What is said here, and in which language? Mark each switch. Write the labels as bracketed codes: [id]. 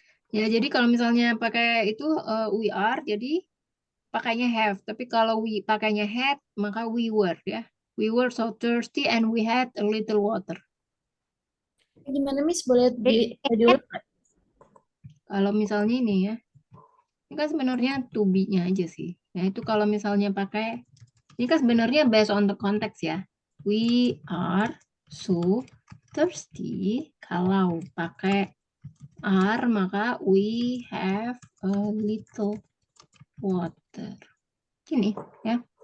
[id] Ya, jadi kalau misalnya pakai itu we are, jadi pakainya have. Tapi kalau we pakainya had, maka we were ya. [en] We were so thirsty and we had a little water. [id] Gimana Miss? Boleh [en] Had. [id] diulang? Kalau misalnya ini ya, ini kan sebenarnya to be-nya aja sih. Ya, itu kalau misalnya pakai, ini kan sebenarnya [en] based on the context [id] ya. [en] We are so thirsty. [id] Kalau pakai are, maka we have a little water. Gini ya.